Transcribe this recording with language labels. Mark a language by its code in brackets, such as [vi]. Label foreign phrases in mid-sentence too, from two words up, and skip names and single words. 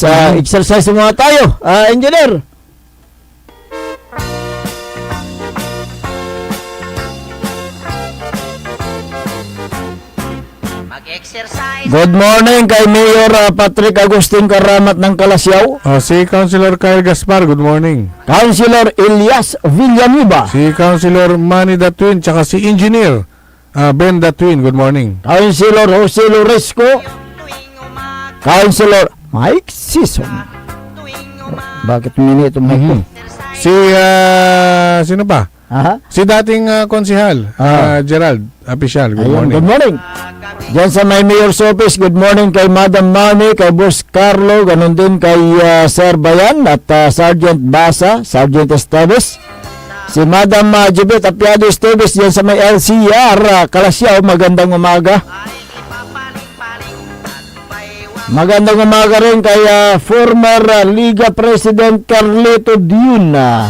[tl] Exercise muna tayo. Engineer. [en] Good morning [tl] kay Mayor Patrick Agustin Karamat ng Kalasyaw. Si Councilor Kyle Gaspar, [en] good morning. [tl] Councilor Elias Villanueva. Si Councilor Manny the Twin, tsaka si Engineer Ben the Twin, [en] good morning. [tl] Councilor Jose Loresco. Councilor Mike Sison. Bakit mini itong Mike ko? Sino pa? Si dating konsihal, Gerald Apisyal, [en] good morning. Good morning. [tl] Diyan sa may [en] mayor's office, good morning [tl] kay Madam Mami, kay Boss Carlo, ganun din kay Sir Bayan at Sergeant Basa, Sergeant Esteves. Si Madam Jibet Apiado Esteves diyan sa may LCR, Kalasyaw, magandang umaga. Magandang umaga rin kay former Liga President Carlito Diuna.